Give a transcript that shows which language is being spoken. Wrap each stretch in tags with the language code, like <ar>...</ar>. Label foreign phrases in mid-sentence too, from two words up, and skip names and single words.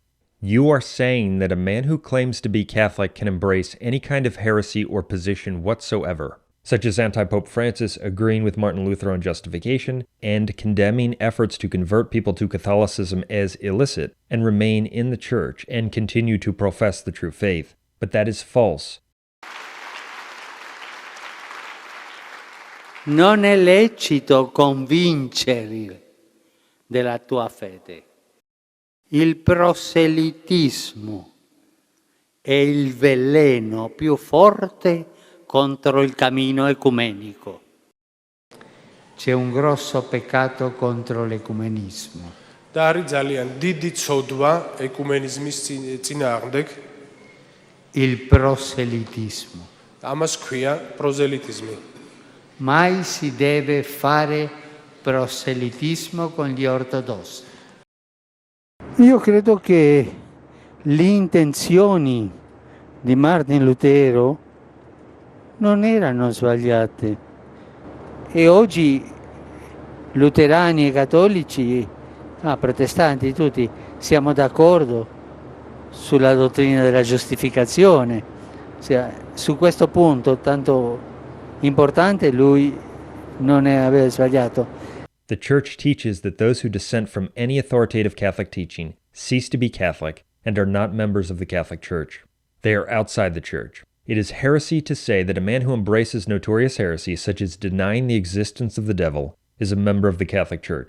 <en>You are saying that a man who claims to be Catholic can embrace any kind of heresy or position whatsoever, such as anti-Pope Francis agreeing with Martin Luther on justification and condemning efforts to convert people to Catholicism as illicit and remain in the Church and continue to profess the true faith. But that is false.</en> <it>Non è lecito convincere della tua fede. Il proselitismo è il veleno più forte contro il cammino ecumenico. C'è un grosso peccato contro l'ecumenismo.</it> <ka>და არის ძალიან დიდი ცოდვა ეკუმენიზმის წინააღმდეგ.</ka> <it>Il proselitismo.</it> <ka>ამას ქვია პროზელიტიზმი.</ka> <it>Mai si deve fare proselitismo con gli ortodossi. Io credo che le intenzioni di Martin Lutero non erano sbagliate e oggi luterani e cattolici, protestanti tutti, siamo d'accordo sulla dottrina della giustificazione. Su questo punto tanto importante lui non aveva sbagliato.</it> <en>The Church teaches that those who dissent from any authoritative Catholic teaching cease to be Catholic and are not members of the Catholic Church. They are outside the Church. It is heresy to say that a man who embraces notorious heresy, such as denying the existence of the devil, is a member of the Catholic Church.</en>